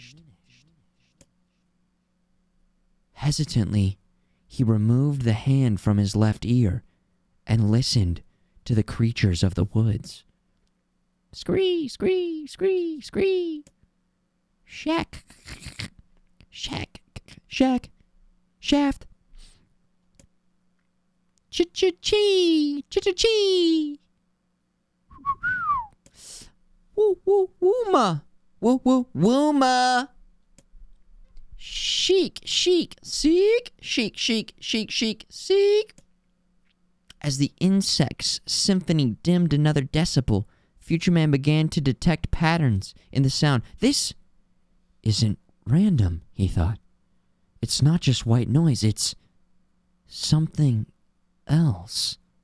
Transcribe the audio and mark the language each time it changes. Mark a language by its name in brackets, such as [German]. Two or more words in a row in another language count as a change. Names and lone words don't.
[English] Hesitantly, he removed the hand from his left ear and listened to the creatures of the woods. Scree, scree, scree, scree. Shack. Shack. Shack. Shaft. Ch-ch-chee. Ch-ch-chee. Woo, woo, wooma. Woo, woo, wooma. Chic, chic, seek. Chic, chic, chic, chic, seek. As the insect's symphony dimmed another decibel, Futureman began to detect patterns in the sound. This isn't random, he thought. It's not just white noise, it's something else.